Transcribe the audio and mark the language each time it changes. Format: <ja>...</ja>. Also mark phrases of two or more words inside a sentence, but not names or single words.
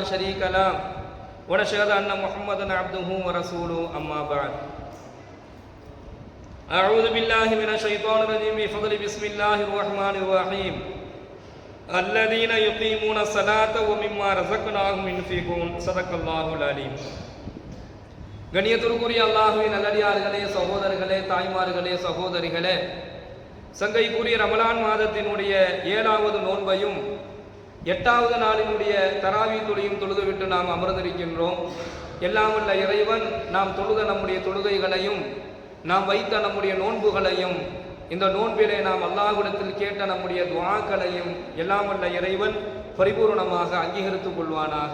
<ar>شريك له ونشهد أن محمدا عبده ورسوله أما بعد أعوذ بالله من الشيطان الرجيم بفضل بسم الله الرحمن الرحيم الذين يقيمون الصلاة ومما رزقناهم ينفقون صدق الله العليم.</ar> <ta>கண்ணியத்திற்குரிய அல்லாஹ்வின் நல்லடியார்களே, சகோதரர்களே, தாய்மார்களே, சகோதரிகளே, சங்கைக்குரிய ரமலான் மாதத்தினுடைய 7வது நோன்பையும் 8வது நாளினுடைய தராவி தொழியும் தொழுதுவிட்டு நாம் அமர்ந்திருக்கின்றோம். எல்லாம் வல்ல இறைவன் நாம் தொழுத நம்முடைய தொழுகைகளையும் நாம் வைத்த நம்முடைய நோன்புகளையும் இந்த நோன்பிலே நாம் அல்லாஹ்விடத்தில் கேட்ட நம்முடைய துஆக்களையும் எல்லாம் வல்ல இறைவன் பரிபூர்ணமாக அங்கீகரித்துக் கொள்வானாக.</ta>